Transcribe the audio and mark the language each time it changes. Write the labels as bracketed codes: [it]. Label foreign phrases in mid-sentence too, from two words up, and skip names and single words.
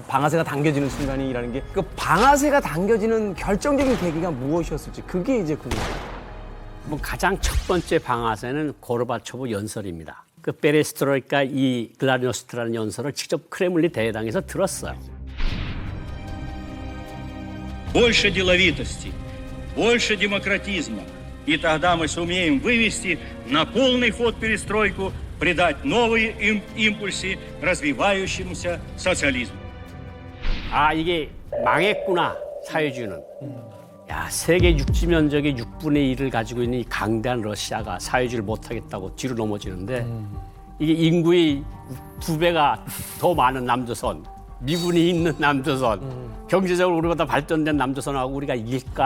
[ko] 방아쇠가 당겨지는 순간이라는 게 그 방아쇠가 당겨지는 결정적인 계기가 무엇이었을지 그게 이제 궁금해요. 뭐 가장 첫 번째 방아쇠는 고르바초프 연설입니다. 그 베레스트로이카 이 글라노스트라는 연설을 직접 크레물린 대회당에서 들었어요. [ru] Больше деловитости, больше демократизма. И тогда мы сумеем вывести на полный ход перестройку, придать новые импульсы развивающемуся социализму. [ko] 아, 이게 망했구나, 사회주의는. 야, 세계 육지 면적의 6분의 1을 가지고 있는 이 강대한 러시아가 사회주의를 못하겠다고 뒤로 넘어지는데 이게 인구의 2배가 더 많은 남조선, 미군이 있는 남조선, 경제적으로 우리보다 발전된 남조선하고 우리가 이길까?